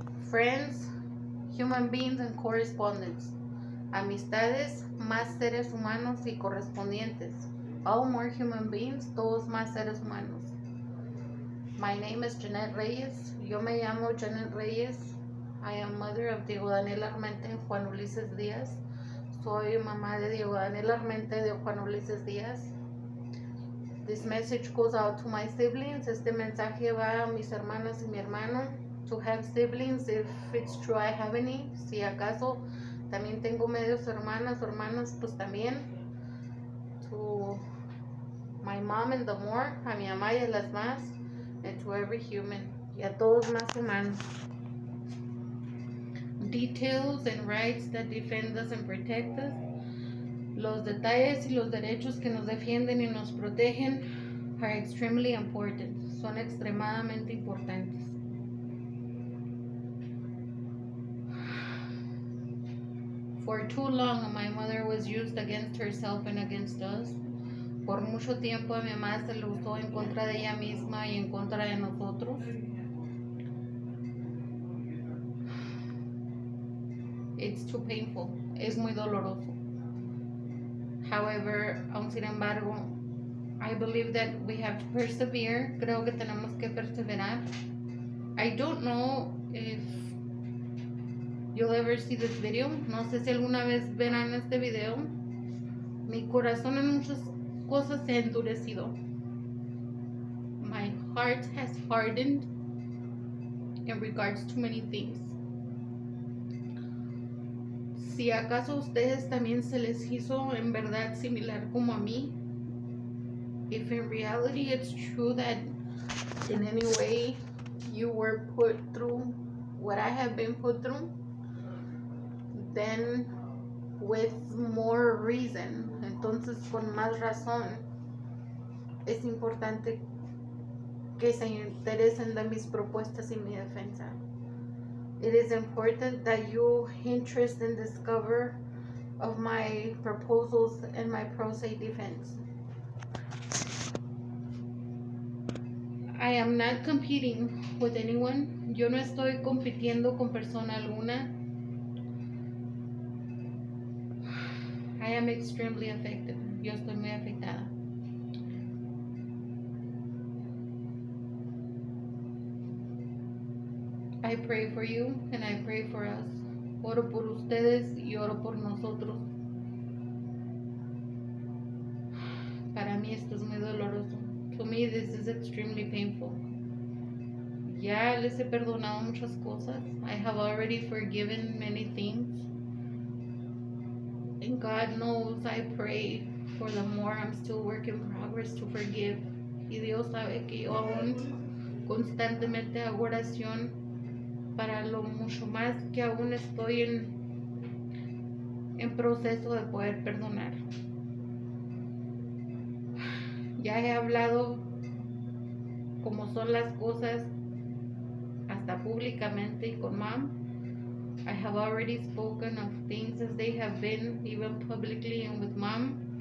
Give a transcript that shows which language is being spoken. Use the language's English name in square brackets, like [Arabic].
[English] Friends, human beings and correspondents. [Spanish] Amistades, más seres humanos y correspondientes. [English] All more human beings, [Spanish] todos más seres humanos. [English] My name is Janet Reyes. [Spanish] Yo me llamo Janet Reyes. [English] I am mother of Diego Daniel Armente and Juan Ulises Díaz. [Spanish] Soy mamá de Diego Daniel Armente de Juan Ulises Díaz. [English] This message goes out to my siblings. [Spanish] Este mensaje va a mis hermanas y mi hermano. [English] To have siblings, if it's true I have any. [Spanish] Si acaso también tengo medios hermanas o hermanos, pues también. [English] To my mom and the more, [Spanish] a mi mamá y a las más. [English] And to every human, [Spanish] y a todos más humanos. [English] Details and rights that defend us and protect us. [Spanish] Los detalles y los derechos que nos defienden y nos protegen [English] are extremely important. [Spanish] Son extremadamente importantes. [English] For too long, my mother was used against herself and against us. [Spanish] Por mucho tiempo a mi mamá se le usó en contra de ella misma y en contra de nosotros. [English] It's too painful. [Spanish] Es muy doloroso. [English] However, [Spanish] aun sin embargo, [English] I believe that we have to persevere. [Spanish] Creo que tenemos que perseverar. [English] I don't know if you'll ever see this video. [Spanish] No sé si alguna vez verán este video. Mi corazón en muchas cosas se ha endurecido. [English] My heart has hardened in regards to many things. [Spanish] Si acaso a ustedes también se les hizo en verdad similar como a mí, [English] if in reality it's true that in any way you were put through what I have been put through, then with more reason, [Spanish] entonces con más razón, es importante que se interesen de mis propuestas y mi defensa. [English] It is important that you interest and discover of my proposals and my pro se defense. I am not competing with anyone. [Spanish] Yo no estoy compitiendo con persona alguna. [English] I am extremely affected. [Spanish] Yo estoy muy afectada. [English] I pray for you and I pray for us. [Spanish] Oro por ustedes y oro por nosotros. Para mí esto es muy doloroso. [English] To me this is extremely painful. [Spanish] Ya les he perdonado muchas cosas. [English] I have already forgiven many things. And God knows I pray for the more. I'm still work in progress to forgive. [Spanish] Y Dios sabe que yo aún constantemente hago oración para lo mucho más que aún estoy en proceso de poder perdonar. Ya he hablado como son las cosas hasta públicamente y con Mom. [English] I have already spoken of things as they have been, even publicly and with Mom.